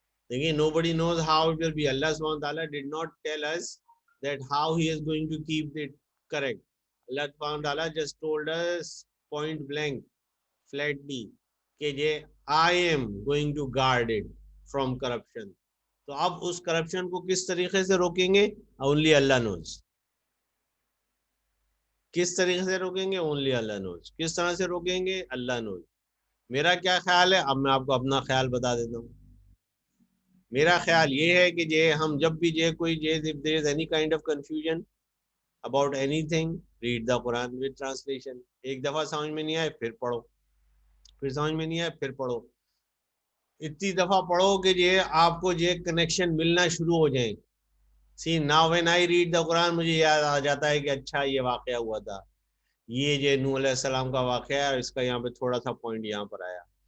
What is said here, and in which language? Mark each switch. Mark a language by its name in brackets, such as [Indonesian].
[English] Again, nobody knows how it will be. Allah subhanahu wa ta'ala did not tell us that how he is going to keep it correct. Allah subhanahu wa ta'ala just told us point blank, flatly, that I am going to guard it from corruption. [Urdu] تو اب اس corruption کو کس طریقے سے روکیں گے؟ [English] Only Allah knows. [Urdu] کس طریقے سے روکیں گے؟ [English] Only Allah knows. [Urdu] کس طرح سے روکیں گے؟ اللہ نوز. میرا کیا خیال ہے؟ اب میں آپ کو اپنا خیال بتا دیتا ہوں. میرا خیال یہ ہے کہ ہم جب بھی کوئی [English] if there is any kind of confusion about anything, read the Quran with translation. [Urdu] ایک دفعہ سمجھ میں نہیں آئے پھر پڑھو, پھر سمجھ میں نہیں آئے پھر پڑھو. اتنی دفعہ پڑھو کہ آپ کو کنیکشن ملنا شروع ہو جائیں. [English] See, now when I read the Quran, [Urdu] مجھے یاد آ جاتا ہے کہ اچھا یہ واقعہ ہوا تھا, یہ نوح علیہ السلام کا واقعہ ہے, اور اس کا یہاں پہ تھوڑا سا پوائنٹ یہاں پر آیا.